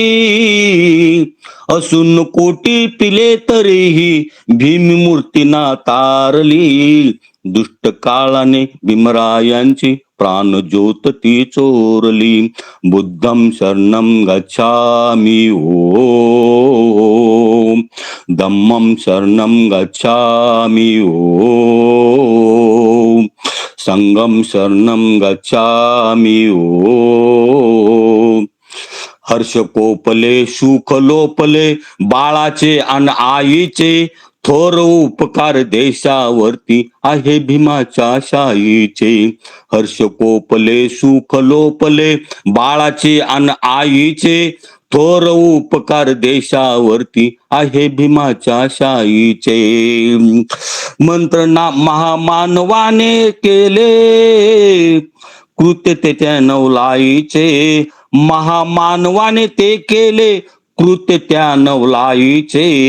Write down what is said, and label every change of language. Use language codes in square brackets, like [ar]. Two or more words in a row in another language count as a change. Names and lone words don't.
[mr] असून कोटी पिले तरीही भीममूर्तीना तारली दुष्ट काळाने भीमरायांची प्राणज्योत ती चोरली [pi] बुद्धं शरणं गच्छामि ओम धम्मं शरणं गच्छामि ओम संघं शरणं गच्छामि ओम [mr] हर्ष कोपले सुख लोपले बाळाचे अन आईचे थोर उपकार देशावरती आहे भीमाच्या शाईचे हर्ष कोपले सुख लोपले बाळाचे अन आईचे थोर उपकार देशावरती आहे भीमाच्या शाईचे मंत्रणा महामानवाने केले कृत्य ते त्या नवलाईचे महामानवाने ते केले कृत्य त्या नवलाईचे